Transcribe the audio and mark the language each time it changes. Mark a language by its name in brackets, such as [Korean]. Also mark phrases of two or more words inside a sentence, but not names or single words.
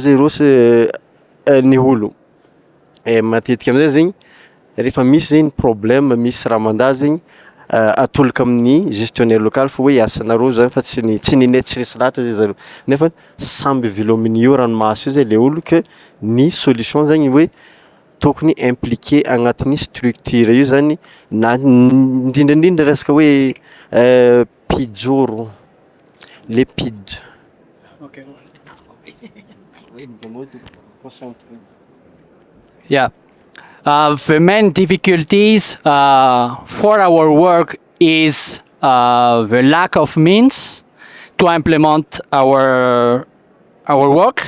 [Malagasy] zay rô ny olo matetika amin'izay zegny rehefa misy zegny problème misy raha mandà zegny atolaka amin'ny [French] gestionnaire local [Malagasy] fa hoe asanareo zany fa tsy ninay tsy resy lahatra zay zareo nefa samby velomin'io ranomasy io zay le olo que ny solution zany hoe tokony impliqué agnatin'ny structure io zany na indrindrandrindra resaka hoe pijoro le pid. [English] Okay. Yeah. The main difficulties for our work is the lack of means to implement our work.